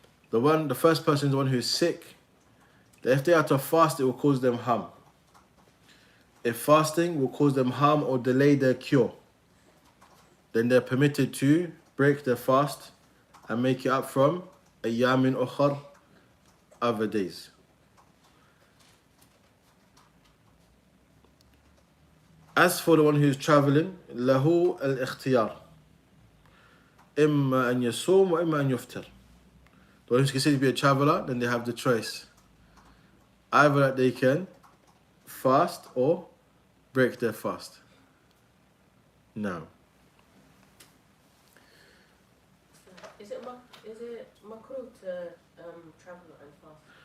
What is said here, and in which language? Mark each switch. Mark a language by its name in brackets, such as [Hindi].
[English] The first person is the one who is sick. That if they are to fast, it will cause them harm. If fasting will cause them harm or delay their cure, then they're permitted to break their fast and make it up from ayyamin ukhar, other days. As for the one who is traveling, [Arabic] له الاختيار إما أن يصوم وإما أن يفطر. [English] The one who's considered to be a traveler, then they have the choice. Either that they can fast or break their fast. Now, is it makruh to travel and fast?